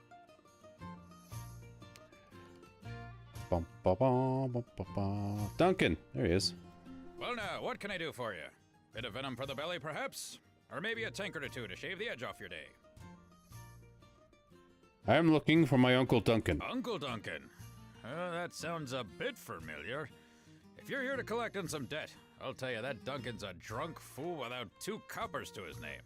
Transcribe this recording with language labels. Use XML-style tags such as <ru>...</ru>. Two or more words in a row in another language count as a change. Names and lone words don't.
<en>Bum, ba, ba, ba, ba, ba. Duncan, there he is. Well now, what can I do for you? Bit of venom for the belly, perhaps? Or maybe a tankard or two to shave the edge off your day? I am looking for my Uncle Duncan. Uncle Duncan? That sounds a bit familiar. If you're here to collect on some debt, I'll tell you that Duncan's a drunk fool without 2 coppers to his name.</en>